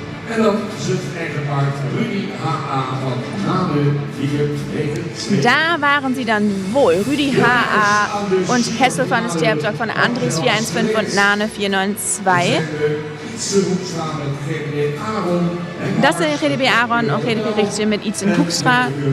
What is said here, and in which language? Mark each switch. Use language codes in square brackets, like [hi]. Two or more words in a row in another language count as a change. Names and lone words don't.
[nl] En dan is het echtpaar Rudy H.A. van Nane 492. [de] Da waren sie dann wohl. Rüdi H.A. und Hessel van der Stjerpdok von Andries 415 und Nane 492. Das sind GDB Aaron und GDB Richtje mit Itzen Hoekstra.